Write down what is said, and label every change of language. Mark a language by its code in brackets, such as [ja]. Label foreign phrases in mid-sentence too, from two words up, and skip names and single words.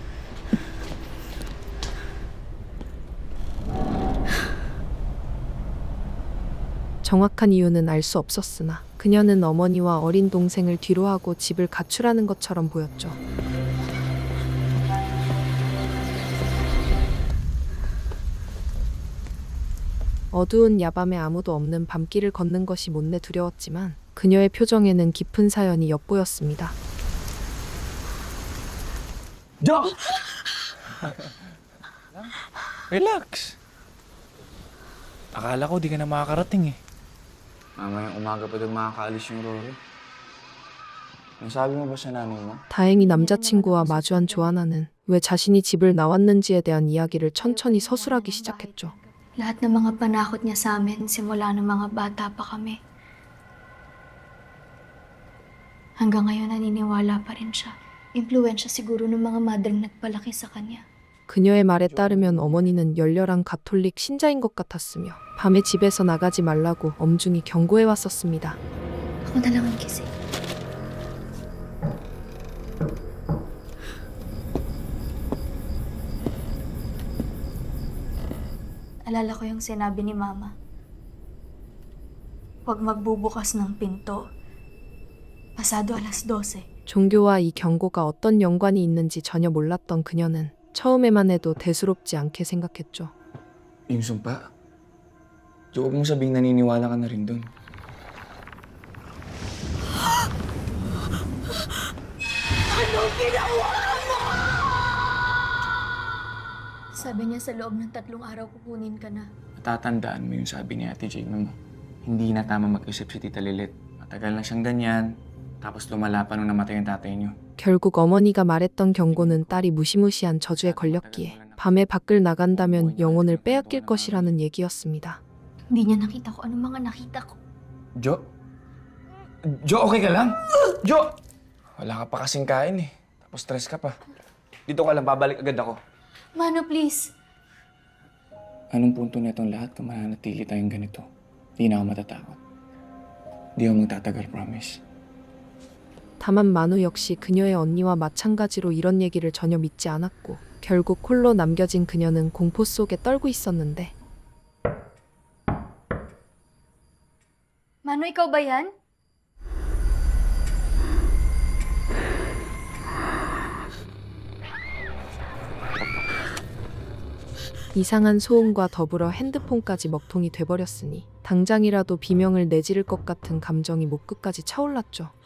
[ko] 정확한 이유는 알 수 없었으나 그녀는 어머니와 어린 동생을 뒤로하고 집을 가출하는 것처럼 보였죠. 어두운 야밤에 아무도 없는 밤길을 걷는 것이 못내 두려웠지만 그녀의 표정에는 깊은 사연이 엿보였습니다. [tl] Jo! Relax. Akala ko di ka na makakarating eh. Mamayang umaga pa daw makakaalis yung Rory. Nasabi mo ba sa nanay mo? [ko] 다행히 남자친구와 마주한 조아나는 왜 자신이 집을 나왔는지에 대한 이야기를 천천히 서술하기 시작했죠. [tl] Lahat ng mga panakot niya sa amin simula ng mga bata pa kami. Hanggang ngayon naniniwala pa rin siya. Impluwensya siguro ng mga madrang nagpalaki sa kanya. [ko] 그녀의 말에 따르면 어머니는 열렬한 가톨릭 신자인 것 같았으며 밤에 집에서 나가지 말라고 엄중히 경고해 왔었습니다. [tl] Ako na lang ang gising. Alala ko yung sinabi ni Mama. Huwag magbubukas ng pinto. Pasado alas 12. [ko] 종교와 이 경고가 어떤 연관이 있는지 전혀 몰랐던 그녀는 처음에만 해도 대수롭지 않게 생각했죠. [tl] Yung sumpa? Jo, huwag mong sabing naniniwala ka na rin dun. Sabi niya sa loob ng 3 araw kukunin ka na. Natatandaan mo yung sabi ni Ate Jamie mo. Hindi na tama mag-isip si Tita Lilit. Matagal na siyang ganyan. Tapos lumala pa nung namatay yung tatay niyo. [ko] 결국 어머니가 말했던 경고는 딸이 무시무시한 저주에 걸렸기에 밤에 밖을 나간다면 영혼을 빼앗길 것이라는 얘기였습니다. [tl] Hindi niya nakita ko anong mga nakita ko. Jo? Jo, okay ka lang? Jo! Wala ka pa kasing kain eh. Tapos stress ka pa. Dito ka lang, babalik agad ako. Mano, please. Anong punto na itong lahat kung mananatili tayong ganito? Di na ako matatakot. Di ako magtatagal, promise. [ko] 다만 만우 역시 그녀의 언니와 마찬가지로 이런 얘기를 전혀 믿지 않았고 결국 홀로 남겨진 그녀는 공포 속에 떨고 있었는데 [tl] Mano, ikaw ba yan? [ko] 이상한 소음과 더불어 핸드폰까지 먹통이 돼버렸으니 당장이라도 비명을 내지를 것 같은 감정이 목 끝까지 차올랐죠.